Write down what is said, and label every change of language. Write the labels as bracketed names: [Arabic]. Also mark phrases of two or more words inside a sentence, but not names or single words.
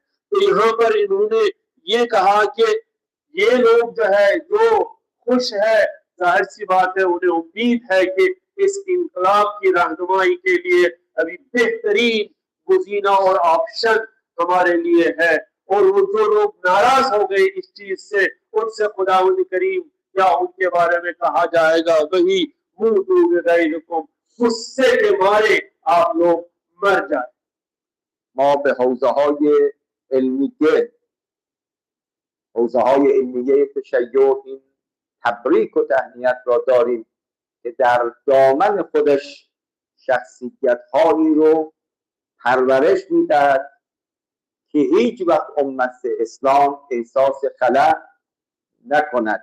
[Urdu] تو یہاں پر انہوں نے یہ کہا کہ یہ لوگ جو ہے جو خوش ہے، ظاہر سی بات ہے انہیں امید ہے کہ اس انقلاب کی رہنمائی کے لیے ابھی بہترین گزینہ اور آپشن ہمارے لیے ہے، اور وہ جو لوگ ناراض ہو گئے اس چیز سے، ان سے خداوند کریم یا ان کے بارے میں کہا جائے گا وہی [Arabic] موتوا بغیظکم، [Urdu] غصے کے مارے آپ لوگ مر جائیں۔ [Persian] ما به حوزه‌های علمیه حوزه‌های علمیه تشیع این تبریک و تهنیت را داریم که در دامن خودش شخصیت‌هایی رو پرورش میدهد که هیچ وقت امت اسلام احساس خلأ نکند.